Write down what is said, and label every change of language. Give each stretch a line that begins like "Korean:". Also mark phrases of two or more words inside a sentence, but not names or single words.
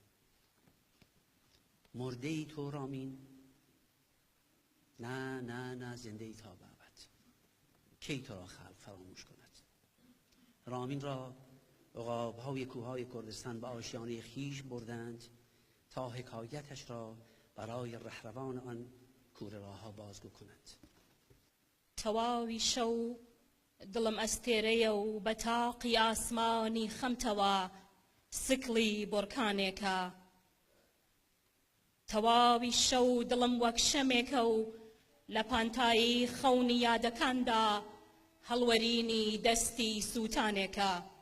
Persian: مرده ای تو رامین؟ نه نه نه، زنده ای تا به ابد. کی تو را خلق فراموش کند؟ رامین را عقاب‌های کوههای کردستان به آشیانه خیش بردند تا حکایتش را برای رهروان آن کوره راهها بازگو کند.
Central Kurdish: تەواوی شەو دڵم ئەستێرەیە و بە تاقی ئاسمانی خەمتەوە سکڵی بۆرکانێکە. تەواوی شەو دڵم وەک شەمێکە و لە پانتایی خەونی یادەکاندا هەڵوەرینی دەستی سووتانێکە.